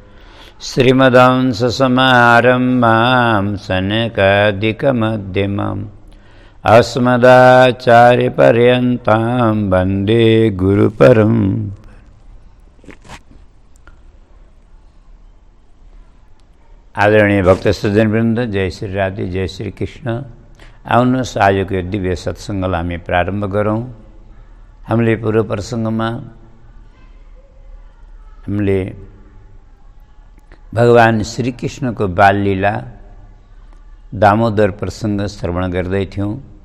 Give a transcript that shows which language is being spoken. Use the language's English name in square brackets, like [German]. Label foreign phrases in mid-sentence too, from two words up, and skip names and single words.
[Sanskrit] श्रीमदंससमारम्भां सनकादिकमध्यमाम् अस्मदाचार्यपर्यन्तां वन्दे गुरुपरम्पराम्। [Nepali] आदरणीय भक्त सज्जन वृन्द, जय श्री राधे, जय श्री कृष्ण। आउनुहोस् आजको यो दिव्य सत्सङ्गलाई हामी प्रारम्भ गरौँ। हामीले पूर्व प्रसङ्गमा हामीले भगवान श्रीकृष्णको बाललीला दामोदर प्रसङ्ग श्रवण गर्दै थियौँ।